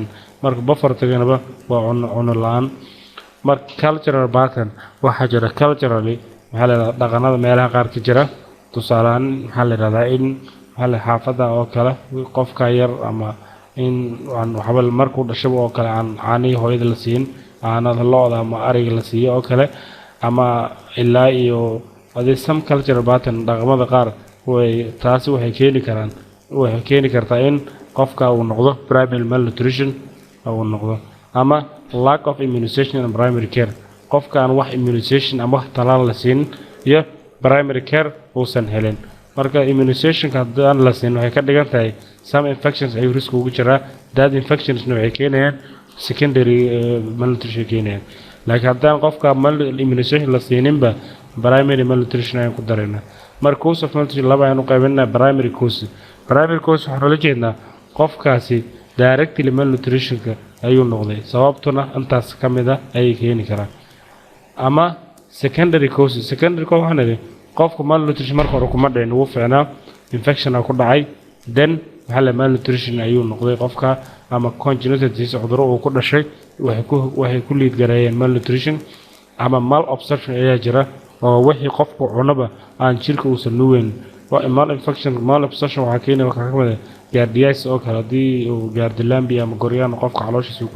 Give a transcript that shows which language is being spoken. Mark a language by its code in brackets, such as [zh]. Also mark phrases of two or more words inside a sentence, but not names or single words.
[so] marka buffertiganaba waa cunno la'aan marka [en] cultural pattern [so] waxaa jira culturally maxaa la yidhahdaa dhaqanada meelaha qaar ka jira tusaalehaan maxaa la yidhahdaa in xaafadda oo kale qofka yar ama in waxba markuu dhashaba oo kale aan caanihii hooyada la siin caanada lo'da ama ariga la siiyo oo kale ama ilaa iyo hadii [en] some cultural pattern [so] dhaqamada qaar taasi waxay keeni kartaa in qofka uu noqdo [en] primary malnutrition [so] uu noqdo ama [en] lack of immunization and primary care [so] qofka aan wax immunization ama wax talaal la siin iyo [en] primary care [so] uusan helin marka immunization haddaan la siin waxay ka dhigan tahay [en] some infections [so] ay risk ugu jiraa [en] that infections [so] waxay keenayaan secondary malnutrition keenayaan laakiin haddaan qofka immunization la siininba [en] primary malnutrition [so] ayaan ku dareynaa marka [en] cause of malnutrition [so] laba ayaan u qaybinaa [en] primary cause [so] waxaan ula jeednaa qofkaasi directly malnutritionka ayuu noqday sababtuna intaas ka mid ah ayay keeni karaan ama [en] secondary cause [so] waxaan idhi qofka malnutrition marka hore kuma dhicin wuu fiicnaa infection ku dhacay then maxaa la malnutrition ayuu noqday qofka ama [en] congenital disease [so] cudurro uu ku dhashay waxay ku liid gareeyeen malnutrition ama malabsorption ayaa jira oo wixii qofku cunaba aan jirka uusan nuugeyn malabsorption waxaa keeni waxaa ka mid ah gaardiyaas oo kale haddii uu gaardilambi ama goryaan qofka calooshiisa ku